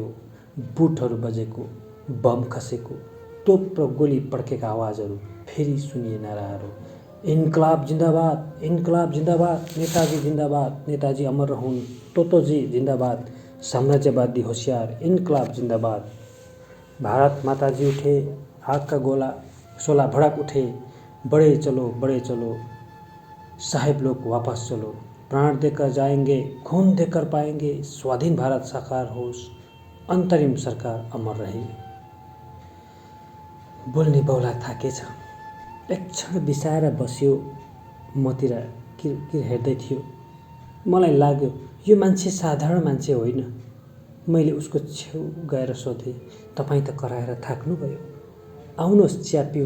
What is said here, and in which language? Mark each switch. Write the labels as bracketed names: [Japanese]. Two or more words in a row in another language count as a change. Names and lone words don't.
[Nepali] बुटहरू बजेको, बम खसेको, तोप र गोली पड्केका आवाजहरू, फेरि सुनिए नाराहरू। [Hindi] इन्कलाब जिन्दाबाद, इन्कलाब जिन्दाबाद, नेताजी जिन्दाबाद, नेताजी अमर रहून्, तोतोजी जिन्दाबाद, साम्राज्यवादी होशियार, इन्कलाब जिन्दाबाद। भारत माताजी उठे, आग का गोला शोला भड़क उठे, बड़े चलो, साहेब लोग वापस चलो, प्राण देकर जाएंगे, खून देकर पाएंगे, स्वाधीन भारत साकार होस्, अन्तरिम सरकार अमर रहे। [Nepali] बोल्ने बौला थाकेछ। एक क्षण बिसाएर बस्यो। मतिर किरकिर हेर्दै थियो। मलाई लाग्यो यो मान्छे साधारण मान्छे होइन। मैले उसको छेउ गएर सोधेँ, तपाईँ त कराएर थाक्नुभयो, आउनुहोस् चिया पिउँ।